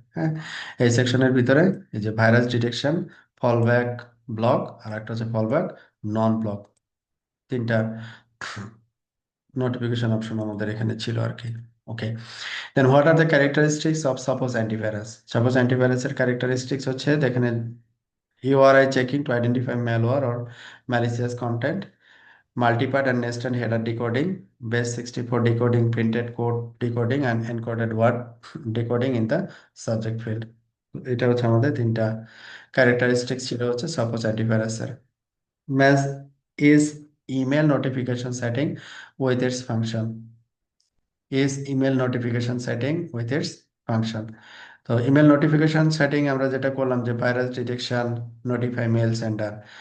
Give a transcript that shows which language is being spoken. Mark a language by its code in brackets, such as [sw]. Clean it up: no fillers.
[bn] হ্যাঁ, এই সেকশনের ভিতরে এই যে ভাইরাস ডিটেকশন, ফলব্যাক ব্লক, আর একটা হচ্ছে ফলব্যাক নন ব্লক, তিনটা নোটিফিকেশন অপশন আমাদের এখানে ছিল আর কি। [en] Okay, then what are the characteristics of suppose antivirus? [bn] Suppose অ্যান্টিভাইরাসের characteristics হচ্ছে দেখেন, [en] URI checking to identify malware or malicious content, multi-part and nested header decoding, base64 decoding, printed code decoding, and encoded word decoding in the subject field. [bn] এটা হচ্ছে আমাদের তিনটা characteristics ছিল হচ্ছে suppose অ্যান্টিভাইরাসের। [en] Match is email notification setting with its function, is email notification setting with its function. [bn] তো email notification setting আমরা যেটা করলাম যে virus detection, notify mail sender.